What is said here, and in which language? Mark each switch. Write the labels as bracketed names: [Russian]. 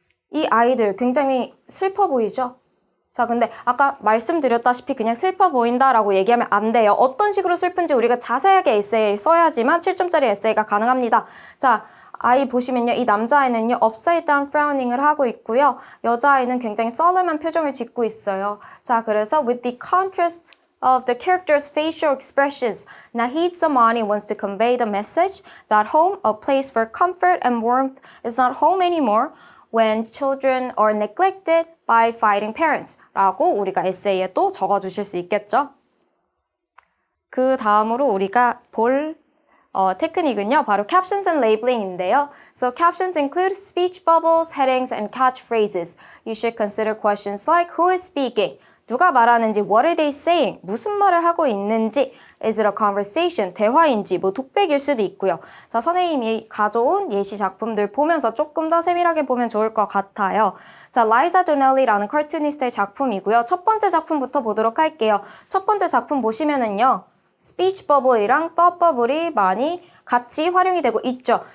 [Korean] 이 아이들 굉장히 슬퍼 보이죠? 자, 근데 아까 말씀드렸다시피 그냥 슬퍼 보인다라고 얘기하면 안 돼요. 어떤 식으로 슬픈지 우리가 자세하게 에세이 써야지만 7점짜리 에세이가 가능합니다. 자, 아이 보시면요. 이 남자아이는요. [English] upside down frowning [Korean] 을 하고 있고요. 여자아이는 굉장히 썰름한 표정을 짓고 있어요. 자, 그래서 [English] with the contrast of the characters' facial expressions, Nahid Samani wants to convey the message that home, a place for comfort and warmth, is not home anymore when children are neglected by fighting parents [Korean] 라고 우리가 에세이에 또 적어주실 수 있겠죠. 그 다음으로 우리가 볼 테크닉은요. 바로 [English] captions and labeling인데요. So captions include speech bubbles, headings, and catchphrases. You should consider questions like who is speaking? [Korean] 누가 말하는지, [English] what are they saying? [Korean] 무슨 말을 하고 있는지, [English] is it a conversation? [Korean] 대화인지, 뭐 독백일 수도 있고요. 자, 선생님이 가져온 예시 작품들 보면서 조금 더 세밀하게 보면 좋을 것 같아요. 자, 라이자 도넬리라는 컬투니스트의 작품이고요. 첫 번째 작품부터 보도록 할게요. 첫 번째 작품 보시면은요. 스피치 버블이랑 또 버블이 많이 같이 활용이 되고 있죠.